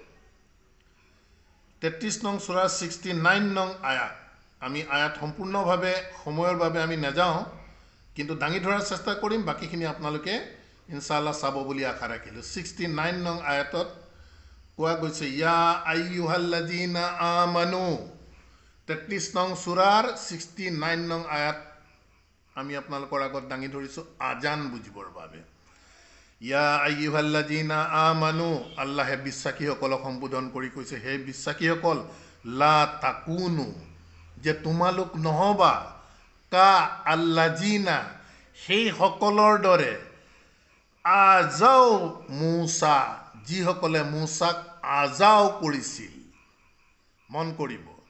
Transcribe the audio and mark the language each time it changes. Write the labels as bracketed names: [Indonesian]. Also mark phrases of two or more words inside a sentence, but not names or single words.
[Assamese] 33 নং সূৰাৰ 69 নং আয়াত আমি আয়াত সম্পূৰ্ণভাৱে সময়ৰ বাবে আমি নাযাওঁ কিন্তু দাঙি ধৰাৰ চেষ্টা কৰিম বাকিখিনি আপোনালোকে ইনশাআল্লাহ চাব বুলি আশা ৰাখিলোঁ 69 নং আয়াতত কোৱা গৈছে [Arabic] يا أيها الذين [Assamese] আমানু 33 নং সূৰাৰ 69 নং আয়াত আমি আপোনালোকৰ আগত দাঙি ধৰিছোঁ আজান বুজিবৰ বাবে [Arabic] يا أيها الذين آمنوا [Assamese] আল্লাহে বিশ্বাসীসকলক সম্বোধন কৰি কৈছে হে বিশ্বাসীসকল [Arabic] لا تكونوا [Assamese] যে তোমালোক নহবা [Arabic] كالذين [Assamese] সেই সকলৰ দৰে [Arabic] آذوا موسى [Assamese] যিসকলে মুসাক আজাও কৰিছিল মন কৰিব